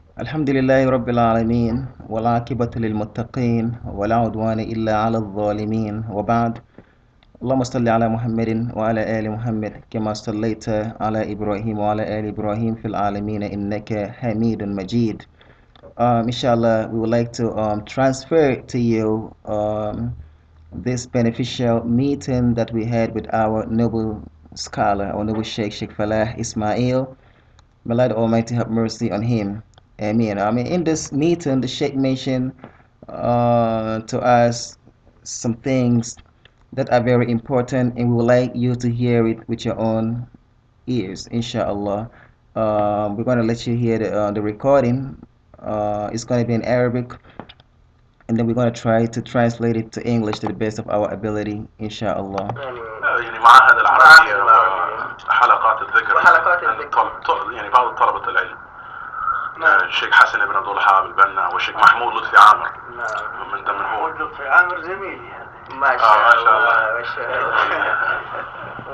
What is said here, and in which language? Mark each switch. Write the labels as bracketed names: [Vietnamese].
[Arabic] الحمد لله رب العالمين والعاقبة للمتقين ولا عدوان إلا على الظالمين وبعد. اللهم صل على محمد وعلى آل محمد كما صليت على إبراهيم وعلى آل إبراهيم في العالمين إنك حميد مجيد. [English] Inshallah, we would like to transfer to you this beneficial meeting that we had with our noble scholar, our noble Sheikh Falaah Isma'eel. May Allah the Almighty have mercy on him. Amen. I mean, in this meeting, the Sheikh mentioned to us some things that are very important, and we would like you to hear it with your own ears, inshallah. We're going to let you hear the recording. It's going to be in Arabic, and then we're going to try to translate it to English to the best of our ability, inshallah. [Arabic] يعني معهد العربية وحلقات الذكر يعني بعض طلبة العلم. الشيخ حسن بن عبد الوهاب البنا والشيخ محمود لطفي عامر. من ضمن هو لطفي عامر زميلي. ما شاء الله ما شاء الله.